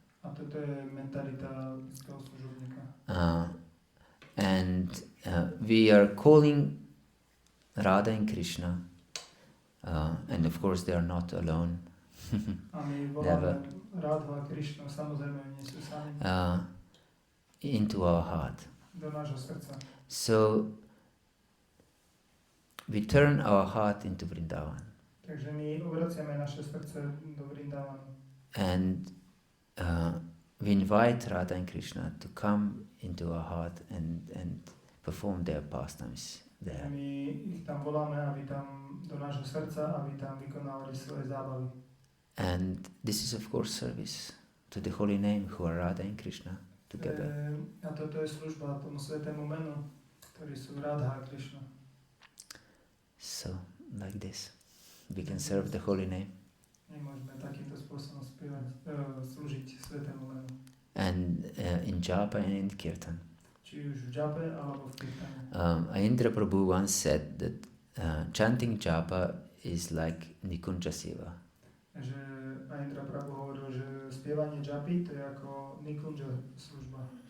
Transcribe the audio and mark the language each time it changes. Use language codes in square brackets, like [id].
[sk] A toto je mentalita istého služobníka. [en] And we are calling Radha and Krishna, and of course they are not alone. [sk] A my voláme Radhu a Krishnu, samozrejme nie sú sami. [en] Into our heart. [sk] Do nášho srdca. [en] So we turn our heart into Vrindavan. [sk] Takže my obraciame naše srdce do Vrindavanu. [en] And we invite Radha and Krishna to come into our heart and perform their pastimes there. [sk] My ich tam voláme, aby tam do nášho srdca, aby tam vykonávali svoje zábavy. [en] And this is of course service to the holy name who are Radha and Krishna together. [sk] A toto je služba tomu svetému menu, ktorí sú Radha a Krishna. [en] So like this we can serve the holy name. [sk] My môžeme takýmto spôsobom slúžiť svetému menu. [en] And in japa and in kirtan. [sk] Či už v jape alebo v kirtane. [en] Ayendra Prabhu once said that chanting japa is like Nikunja Seva. [sk] Že Ayendra Prabhu hovoril, že spievanie japy to je ako Nikunja služba.